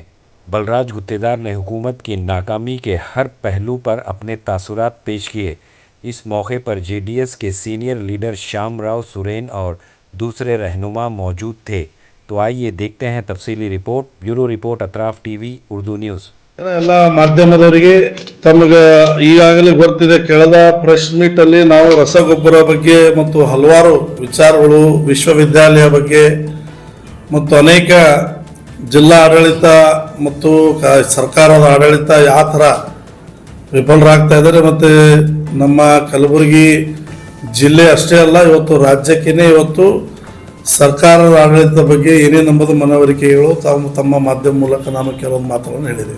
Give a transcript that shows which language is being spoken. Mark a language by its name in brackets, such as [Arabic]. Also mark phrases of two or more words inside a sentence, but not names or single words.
[Urdu] بلراج گتے دار نے حکومت کی ناکامی کے ہر پہلو پر اپنے تاثرات پیش کیے. اس موقع پر جے ڈی ایس کے [English] senior leader [Urdu] شیام راؤ سورین اور دوسرے رہنما موجود تھے. تو آئیے دیکھتے ہیں تفصیلی رپورٹ. [English] bureau report [Urdu] اطراف ٹی وی اردو نیوز. [Kannada] ಎಲ್ಲ ಮಾಧ್ಯಮದವರಿಗೆ ತಮಗೆ ಈಗಾಗಲೇ ಗೊತ್ತಿದೆ, ಕಳೆದ [English] press meet [Kannada] ಅಲ್ಲಿ ನಾವು ರಸಗೊಬ್ಬರ ಬಗ್ಗೆ ಮತ್ತು ಹಲವಾರು ವಿಚಾರಗಳು, ವಿಶ್ವವಿದ್ಯಾಲಯ ಬಗ್ಗೆ ಮತ್ತು ಅನೇಕ ಜಿಲ್ಲಾ ಆಡಳಿತ ಮತ್ತು ಸರ್ಕಾರದ ಆಡಳಿತ ಯಾವ ಥರ ವಿಫಲರಾಗ್ತಾ ಇದ್ದಾರೆ, ಮತ್ತು ನಮ್ಮ ಕಲಬುರಗಿ ಜಿಲ್ಲೆ ಅಷ್ಟೇ ಅಲ್ಲ, ಇವತ್ತು ರಾಜ್ಯಕ್ಕೇ ಇವತ್ತು ಸರ್ಕಾರದ ಆಡಳಿತದ ಬಗ್ಗೆ ಏನೇನೆಂಬುದು ಮನವರಿಕೆಗಳು ತಮ್ಮ ಮಾಧ್ಯಮ ಮೂಲಕ ನಾನು ಕೆಲವೊಂದು ಮಾತುಗಳನ್ನು ಹೇಳಿದ್ದೇವೆ.